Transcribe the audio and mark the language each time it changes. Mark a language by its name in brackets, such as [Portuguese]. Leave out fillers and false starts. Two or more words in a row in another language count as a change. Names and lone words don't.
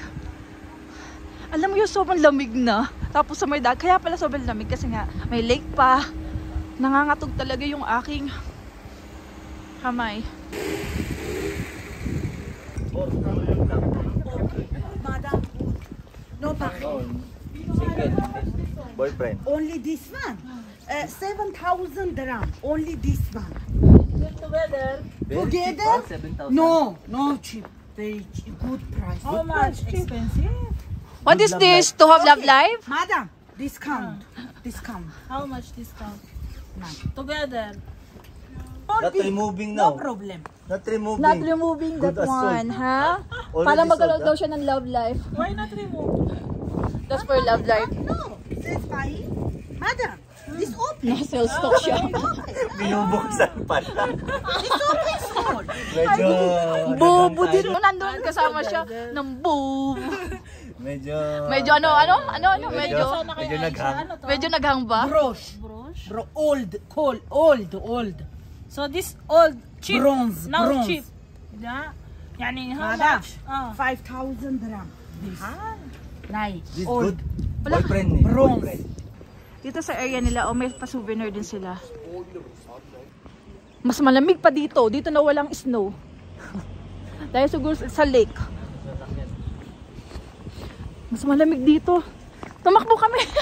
[Filipino] Alam mo yung sobrang lamig na. Tapos sa may dag. Kaya pala sobrang lamig kasi nga may lake pa. Nangangatog talaga yung aking kamay. [English] Madam, no packing. Single. Boyfriend. Only this one. 7,000 dirham. Only this one. Together. Together? 7,000. No cheap. Very cheap. Good price. How much? Expensive? What is this? To have love life? Madam, discount. Discount. How much discount? None. Together. Not removing now. No problem. Not removing. Not removing that Good as sold. one, ha? Already [Filipino] Para [English] sold, [Filipino] magkaroon ha? daw siya ng love life. [English] Why not remove? That's for love life. No. This fine. Madam, this open. [Filipino] Na-sell stock siya. Binubuksan pala. [English] This open small. [Filipino] Medyo... Bobo din. Nandun kasama siya ng bobo. Medyo Medyo naghang. medyo naghang ba? Brosh. [English] Bro, old. So this old cheap. Bronze, Now bronze. cheap. Yeah. يعني how Madam, much? 5,000 dirham. This. Nice. This Old. good. [Filipino] Boyfriend ni. [English] Bronze. Boyfriend. [Filipino] Dito sa area nila, may pa-souvenir din sila. Mas malamig pa dito. Dito na walang snow. Dahil siguro sa lake. Mas malamig dito. Tumakbo kami.